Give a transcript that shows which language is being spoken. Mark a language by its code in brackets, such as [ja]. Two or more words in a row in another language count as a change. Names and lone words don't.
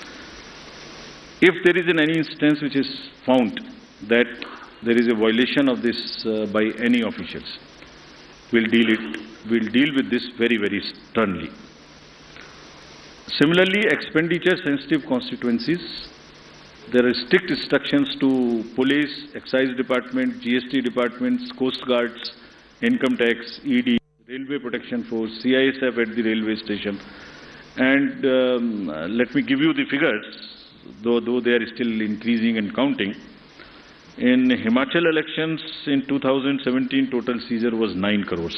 [en] If there is any instance which is found that there is a violation of this by any officials, we'll deal with this very, very sternly. Similarly, expenditure sensitive constituencies, there are strict instructions to police, excise department, GST departments, coast guards, income tax, ED, Railway Protection Force, CISF at the railway station. And let me give you the figures, though they are still increasing and counting. In Himachal elections in 2017, total seizure was 9 crores.